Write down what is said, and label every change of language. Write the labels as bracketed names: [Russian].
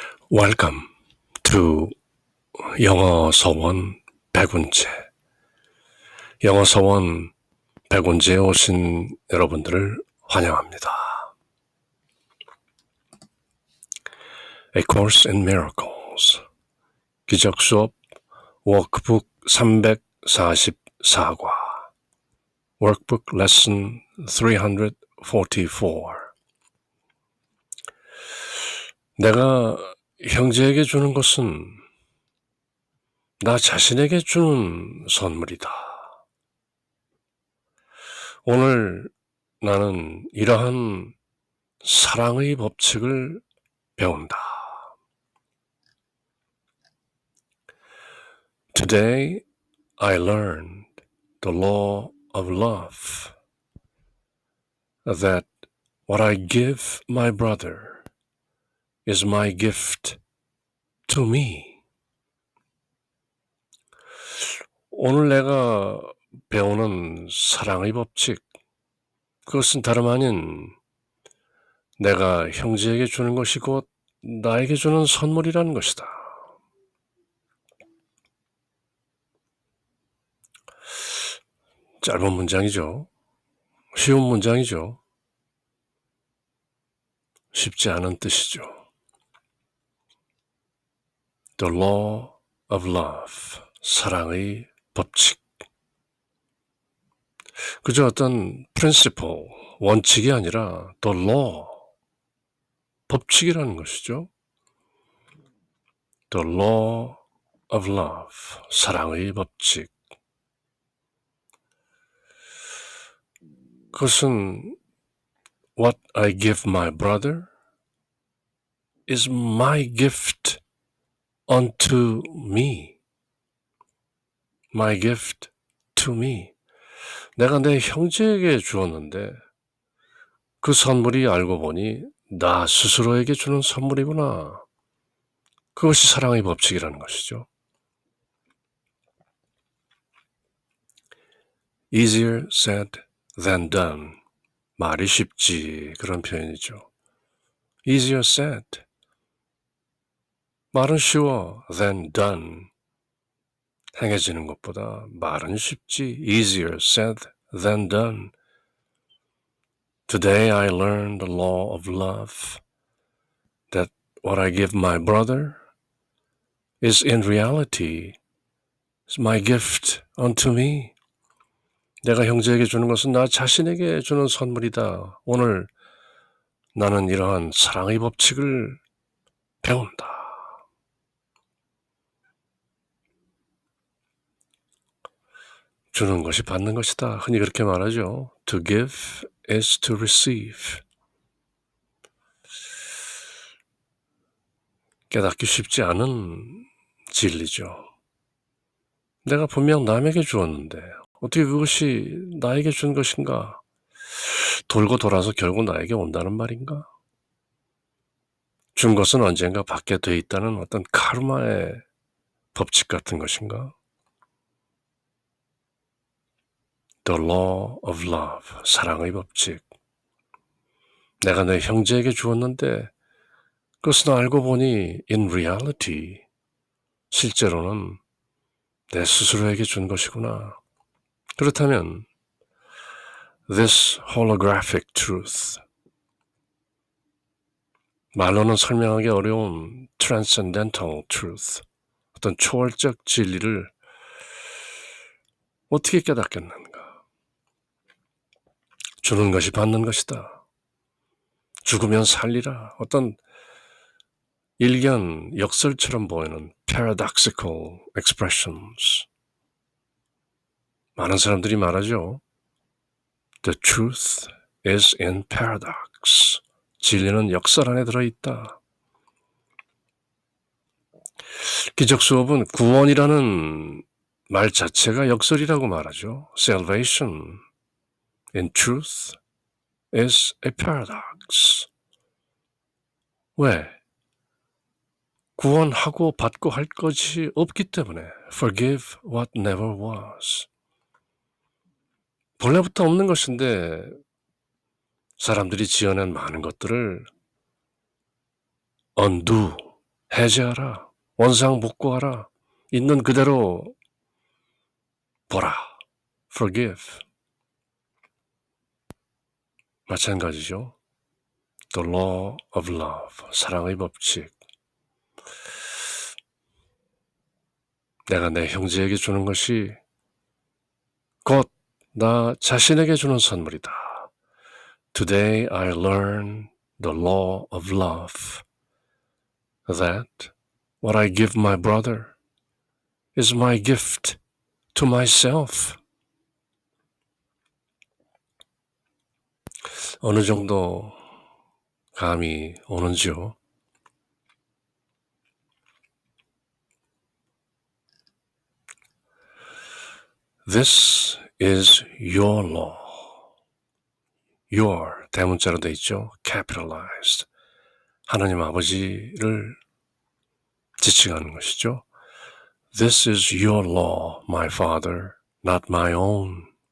[English] Welcome to 영어 서원 백운재. [Korean] 영어 서원 백운재에 오신 여러분들을 환영합니다. [English] A Course in Miracles [Korean] 기적 수업 워크북 344과 [English] Workbook Lesson 344. [Korean] 내가 형제에게 주는 것은 나 자신에게 주는 선물이다. 오늘 나는 이러한 사랑의 법칙을 배운다. [English] Today I learned the law of love, that what I give my brother is my gift to me. [Korean] 오늘 내가 배우는 사랑의 법칙, 그것은 다름 아닌 내가 형제에게 주는 것이 곧 나에게 주는 선물이라는 것이다. 짧은 문장이죠. 쉬운 문장이죠. 쉽지 않은 뜻이죠. [English] The law of love, [Korean] 사랑의 법칙. 그저 어떤 principle, 원칙이 아니라 the law, 법칙이라는 것이죠. [English] The law of love, [Korean] 사랑의 법칙. 그것은 [English] what I give my brother is my gift unto me. My gift to me. [Korean] 내가 내 형제에게 주었는데 그 선물이 알고 보니 나 스스로에게 주는 선물이구나. 그것이 사랑의 법칙이라는 것이죠. [English] Easier said than done. [Korean] 말이 쉽지, 그런 표현이죠. [English] Easier said. [Korean] 말은 쉬워 [English] than done. [Korean] 행해지는 것보다 말은 쉽지. [English] Easier said than done. Today I learned the law of love, that what I give my brother is in reality is my gift unto me. [Korean] 내가 형제에게 주는 것은 나 자신에게 주는 선물이다. 오늘 나는 이러한 사랑의 법칙을 배운다. 주는 것이 받는 것이다. 흔히 그렇게 말하죠. [English] To give is to receive. [Korean] 깨닫기 쉽지 않은 진리죠. 내가 분명 남에게 주었는데 어떻게 그것이 나에게 준 것인가? 돌고 돌아서 결국 나에게 온다는 말인가? 준 것은 언젠가 받게 돼 있다는 어떤 카르마의 법칙 같은 것인가? [English] The law of love, [Korean] 사랑의 법칙. 내가 내 형제에게 주었는데 그것은 알고 보니 [English] in reality, [Korean] 실제로는 내 스스로에게 준 것이구나. 그렇다면 [English] this holographic truth, [Korean] 말로는 설명하기 어려운 [English] transcendental truth, [Korean] 어떤 초월적 진리를 어떻게 깨닫겠는가? 주는 것이 받는 것이다. 죽으면 살리라. 어떤 일견, 역설처럼 보이는 [English] paradoxical expressions. [Korean] 많은 사람들이 말하죠. [English] The truth is in paradox. [Korean] 진리는 역설 안에 들어있다. 기적 수업은 구원이라는 말 자체가 역설이라고 말하죠. [English] Salvation in truth is a paradox. [Korean] 왜? 구원하고 받고 할 것이 없기 때문에 [English] forgive what never was. [Korean] 본래부터 없는 것인데 사람들이 지어낸 많은 것들을 undo, 해제하라. 원상복구하라. 있는 그대로 보라. [English] Forgive. [Korean] 마찬가지죠. [English] The law of love. [Korean] 사랑의 법칙. 내가 내 형제에게 주는 것이 곧 나 자신에게 주는 선물이다. [English] Today I learn the law of love. That what I give my brother is my gift to myself. [Korean] 어느 정도 감이 오는지요? [English] This is your law. [Korean] Your 대문자로 돼 있죠. [English] Capitalized. [Korean] 하나님 아버지를 지칭하는 것이죠. [English] This is your law, my father, not my own.